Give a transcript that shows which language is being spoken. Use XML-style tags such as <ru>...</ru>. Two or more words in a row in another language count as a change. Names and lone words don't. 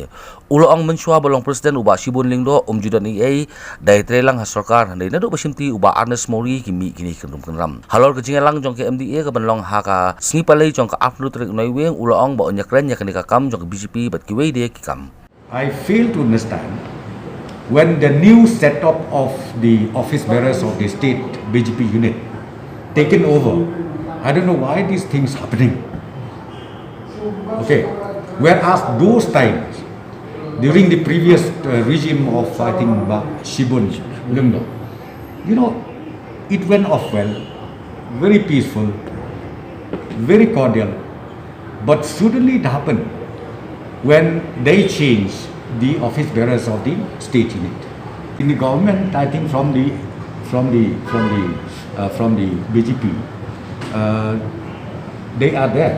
<kha>Ula ong mynshuwa balong presiden ubak shibun lyngdoh judan eiei iatreilang ha sorkar handai naduh shimti ubak Ernest Mawrie kimi kine kynram. Halor ke jingialang jong ke MDA ke benlong ha ka sngi palei jong ke afnu tarik noiweng ula ong ba iakren ya ke nikakam jong ke BJP bat kiwei dia kikam.</kha> <en>I fail to understand when the new setup of the office bearers of the state BJP unit taken over. I don't know why these things happening. Okay, whereas those times during the previous regime of I think shibun, lyngdoh, it went off well, very peaceful, very cordial. But suddenly it happened when they changed the office bearers of the state unit. In the government, I think from the BJP, they are there.</en>